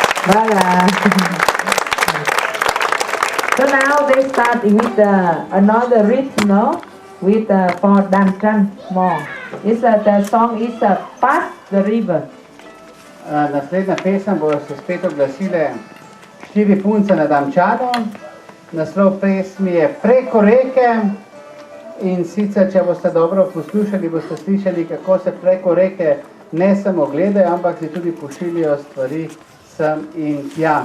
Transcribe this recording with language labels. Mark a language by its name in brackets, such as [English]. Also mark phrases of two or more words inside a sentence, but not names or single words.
[English] Voilà. So now they start with another rhythm, no? With for dancing more. The song is Pass the River. [Slovenian] Naslednja pesem bojo se spet oglasile 4 punce na Damčanu. Naslov pesmi je Preko reke in sicer, če boste dobro poslušali, boste slišali, kako se preko reke ne samo gledajo, ampak si tudi pošiljajo stvari sem in tja.